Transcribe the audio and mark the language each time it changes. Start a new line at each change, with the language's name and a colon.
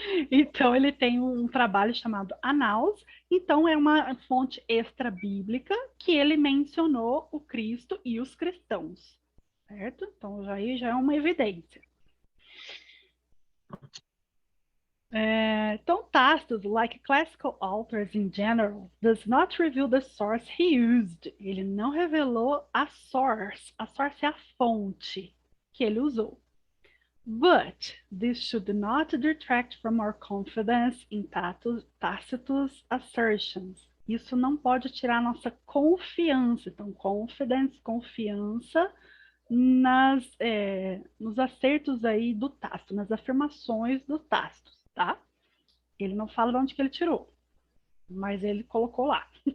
Portuguese: Então, ele tem um trabalho chamado Anaus, então é uma fonte extra-bíblica que ele mencionou o Cristo e os cristãos, certo? Então, aí já é uma evidência.
English: Então, Tacitus, like classical authors in general, does not reveal the source he used.
Portuguese: Ele não revelou a source. A source é a fonte que ele usou.
English: But this should not detract from our confidence in Tacitus' assertions.
Portuguese: Isso não pode tirar nossa confiança. Então, confidence, confiança nos acertos aí do Tácito, nas afirmações do Tácito, tá? Ele não fala de onde que ele tirou, mas ele colocou lá.